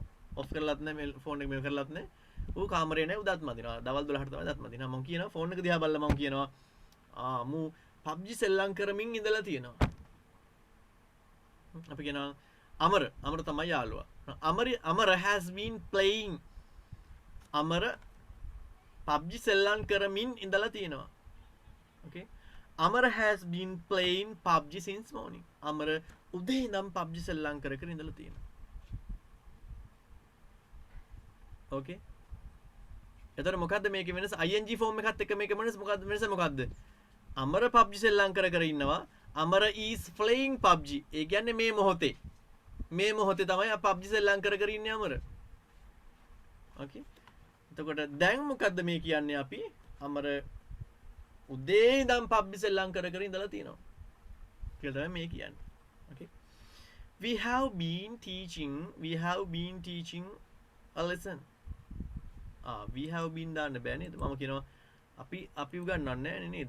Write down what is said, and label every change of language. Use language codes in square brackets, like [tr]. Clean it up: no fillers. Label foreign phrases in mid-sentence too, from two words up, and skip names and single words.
[si] ඔෆ් කරලාත් නැහැ ෆෝන් එක මෙහෙම කරලාත් නැහැ. ඌ කාමරේ නැහැ ඌ දත් මදිනවා. දවල් 12ට තමයි දත් මදිනවා. මම කියනවා ෆෝන් එක දිහා බලලා මම කියනවා මූ PUBG සෙල්ලම් කරමින් ඉඳලා තියෙනවා. අපි කියනවා අමර තමයි යාළුවා. අමර [en] has been playing [si] අමර PUBG සෙල්ලම් කරමින් ඉඳලා තියෙනවා. [en] Okay. අමර has been playing PUBG since morning. [si] අමර උදේ ඉඳන් PUBG සෙල්ලම් කර කර ඉඳලා තියෙනවා. [en] Okay. [si] එතකොට මොකද්ද මේකේ වෙනස? ing ෆෝම් එකත් එක්ක මේකේ වෙනස මොකද්ද? අමර PUBG සෙල්ලම් කර කර ඉන්නවා. අමර [en] is playing [si] PUBG. ඒ කියන්නේ මේ මොහොතේ තමයි PUBG සෙල්ලම් කර කර ඉන්නේ අමර. Okay. එතකොට දැන් මොකද්ද මේ කියන්නේ අපි? අමර උදේ ඉඳන් PUBG සෙල්ලම් කර කර ඉඳලා තියෙනවා. කියලා තමයි මේ කියන්නේ. [en] Okay. We have been teaching a lesson. We have been [si] දාන්න බෑ නේද? මම කියනවා අපි උගන්වන්නේ නැහැ නේද?